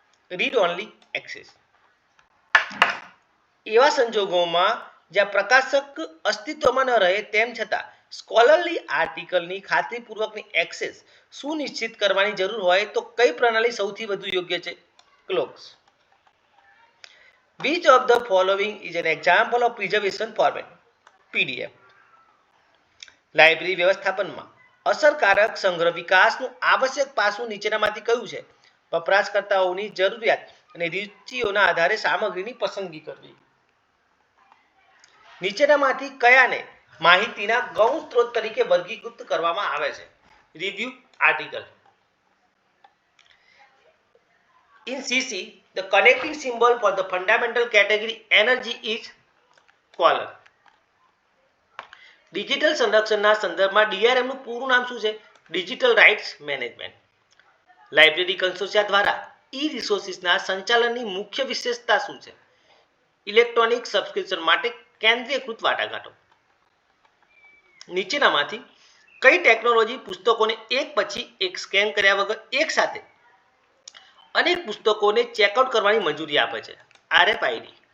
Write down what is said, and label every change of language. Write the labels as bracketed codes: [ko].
[en] Read only access. [gu] એવા સંજોગોમાં જ્યાં પ્રકાશક અસ્તિત્વમાં ન રહે તેમ છતાં સ્કોલરલી આર્ટિકલની ખાતરીપૂર્વકની એક્સેસ સુનિશ્ચિત કરવાની જરૂર હોય તો કઈ પ્રણાલી સૌથી વધુ યોગ્ય છે? Clocks. [en] Which of the following is an example of preservation format? PDF. [gu] Library વ્યવસ્થાપનમાં અસરકારક સંગ્રહ વિકાસનું આવશ્યક પાસું નીચેનામાંથી કયું છે? વપરાશકર્તાઓની જરૂરિયાત અને રુચિઓના આધારે સામગ્રીની પસંદગી કરવી. નીચેનામાંથી કયાને માહિતીના ગૌણ સ્ત્રોત તરીકે વર્ગીકૃત કરવામાં આવે છે? [en] Review article. In CC, the connecting symbol for the fundamental category energy is color. [gu] Digital સંરક્ષણના સંદર્ભમાં DRM નું પૂરું નામ શું છે? Digital rights management. લાઇબ્રેરી કન્સોર્શિયા દ્વારા ઈ-રિસોર્સિસના સંચાલનની મુખ્ય વિશેષતા શું છે? ઇલેક્ટ્રોનિક સબસ્ક્રિપ્શન માટે કેન્દ્રીયકૃત વાટાઘાટો. નીચેનામાંથી કઈ ટેકનોલોજી પુસ્તકોને એક પછી એક સ્કેન કર્યા વગર એક સાથે અનેક પુસ્તકોને ચેકઆઉટ કરવાની મંજૂરી આપે છે? RFID.